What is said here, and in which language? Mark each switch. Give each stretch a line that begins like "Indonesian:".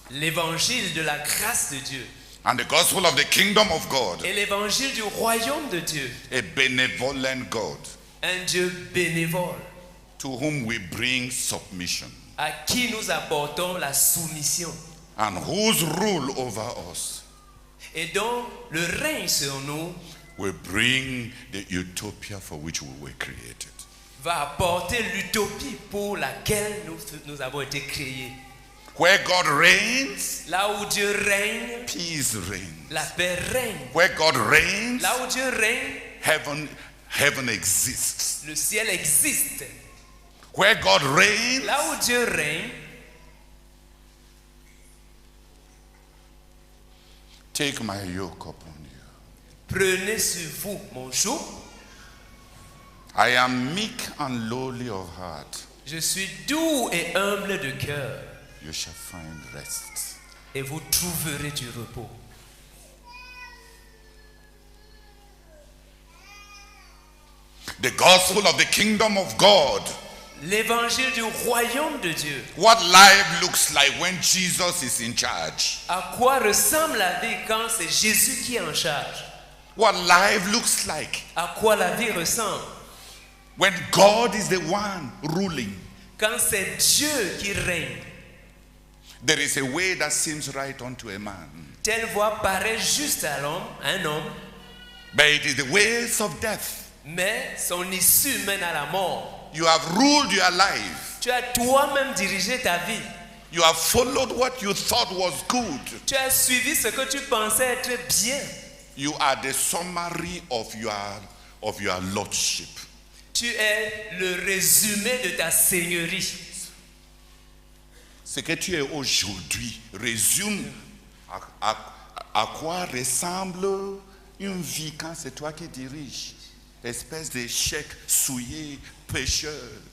French: L'évangile de la grâce de Dieu.
English: And the gospel of the kingdom of God.
French: Et l'évangile du royaume de Dieu.
English: A benevolent God.
French: Un Dieu bénévole.
English: To whom we bring submission.
French: À qui nous apportons la soumission.
English: And whose rule over us.
French: Et dont le règne sur nous
English: will bring the utopia for which we were created.
French: Va apporter l'utopie pour laquelle nous avons été créés.
English: Where God reigns,
French: là où Dieu règne,
English: peace reigns.
French: La paix règne.
English: Where God reigns,
French: là où Dieu règne,
English: heaven exists.
French: Le ciel existe.
English: Where God reigns,
French: là où Dieu règne,
English: take my yoke upon you.
French: Prenez sur vous mon joug.
English: I am meek and lowly of heart.
French: Je suis doux et humble de cœur.
English: You shall find rest.
French: Et vous trouverez du repos.
English: The gospel of the kingdom of God.
French: L'évangile du royaume de Dieu.
English: What life looks like when Jesus is in charge.
French: À quoi ressemble la vie quand c'est Jésus qui est en charge?
English: What life looks like.
French: À quoi la vie ressemble?
English: When God is the one ruling.
French: Quand c'est Dieu qui règne.
English: There is a way that seems right unto a man.
French: Telle voie paraît juste à l'homme, un homme.
English: But it is the ways of death.
French: Mais son issue mène à la mort.
English: You have ruled your life.
French: Tu as toi-même dirigé ta vie.
English: You have followed what you thought was good.
French: Tu as suivi ce que tu pensais être bien.
English: You are the summary of your lordship.
French: Tu es le résumé de ta seigneurie. Ce que tu es aujourd'hui résume à quoi ressemble une vie quand c'est toi qui diriges. Espèce d'échec souillé, pécheur.